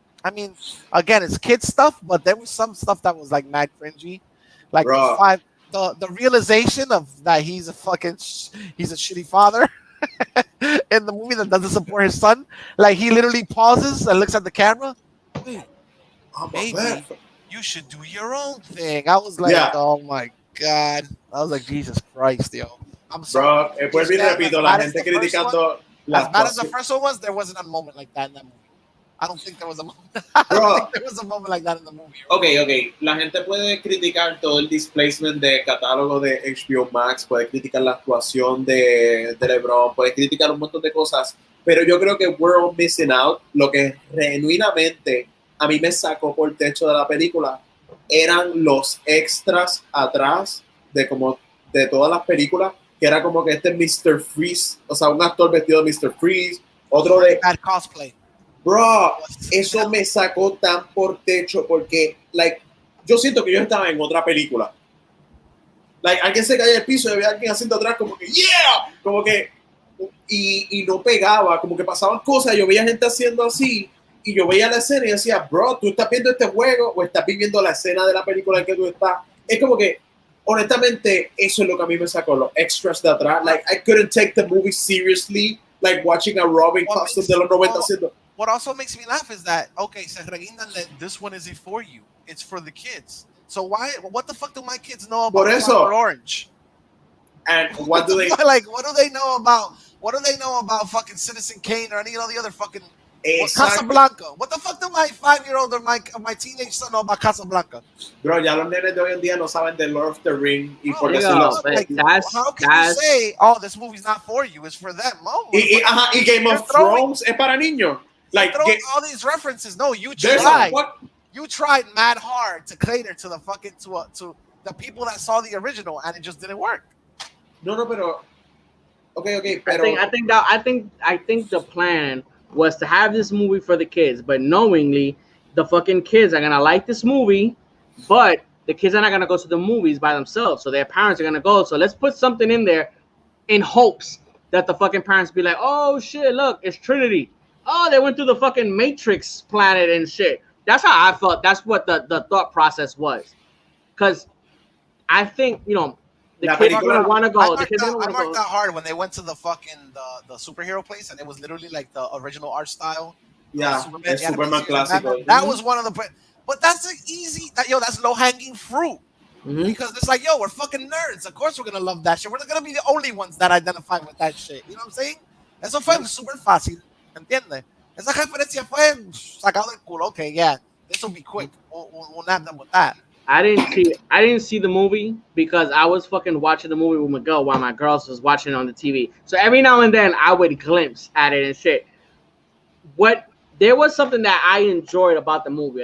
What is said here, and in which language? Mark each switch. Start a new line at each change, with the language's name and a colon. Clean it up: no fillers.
English: I mean, again, it's kid stuff, but there was some stuff that was like mad cringy, like the realization of that he's a shitty father in the movie that doesn't support his son. Like he literally pauses and looks at the camera. Wait, maybe you should do your own thing. I was like, oh my god. I was like, Jesus Christ, yo. I'm sorry.
Spanish: Bro, pues bien repito, la gente criticando.
English: As bad as the first one was, there wasn't a moment like that in that movie. I don't think there was a moment. I don't think there was a moment like that in the movie. Okay.
Spanish: La gente puede criticar todo el displacement de catálogo de HBO Max, puede criticar la actuación de LeBron, puede criticar un montón de cosas, pero yo creo que
English: we're all missing out.
Spanish: Lo que genuinamente a mí me sacó por el techo de la película eran los extras atrás de todas las películas, que era como que este Mr. Freeze, o sea, un actor vestido de Mr. Freeze, otro de...
English: Bad cosplay.
Spanish: Bro, eso me sacó tan por techo porque, like, yo siento que yo estaba en otra película. Like, alguien se caía del piso y había alguien haciendo atrás como que, yeah, como que, y no pegaba, como que pasaban cosas, yo veía gente haciendo así, y yo veía la escena y decía, bro, ¿tú estás viendo este juego o estás viviendo la escena de la película en que tú estás? Es como que, honestamente, eso es lo que a mí me sacó, los extras de atrás.
English: Like, I couldn't take the movie seriously, like watching a Robin costume
Spanish: de los 90 haciendo...
English: What also makes me laugh is that, okay,
Spanish: se reguindan
English: that this one isn't for you. It's for the kids. So what the fuck do my kids know about Clockwork Orange? And what do they... Like, what do they know about fucking Citizen Kane or any of the other fucking... Casablanca. What the fuck do my 5-year-old or my teenage son know about Casablanca?
Spanish: Bro, ya los nenes de hoy en día no saben de Lord of the Ring. Y por
English: like, how can you say, oh, this movie's not for you, it's for them? Oh,
Spanish: y Game of Thrones es para niños.
English: Like all these references. No, you tried. You tried mad hard to cater to the fucking to the people that saw the original, and it just didn't work.
Spanish: No, pero okay, pero
English: I think the plan was to have this movie for the kids, but knowingly the fucking kids are gonna like this movie, but the kids are not gonna go to the movies by themselves, so their parents are gonna go. So let's put something in there in hopes that the fucking parents be like, oh shit, look, it's Trinity. Oh, they went through the fucking Matrix planet and shit. That's how I felt. That's what the thought process was. Because I think, the kids are going to want to go. I marked that hard when they went to the fucking the superhero place, and it was literally like the original art style. Yeah, Superman classic. That was one of the... But that's that's low-hanging fruit. Mm-hmm. Because it's like, we're fucking nerds. Of course we're going to love that shit. We're not going to be the only ones that identify with that shit. You know what I'm saying?
Spanish: Eso fue super fácil. ¿Entiendes? Esa referencia fue sacado del culo.
English: Okay, yeah. This will be quick. We'll nab them with that. I didn't see the movie because I was fucking watching the movie with Miguel while my girls was watching it on the TV. So every now and then I would glimpse at it and shit. What there was something that I enjoyed about the movie.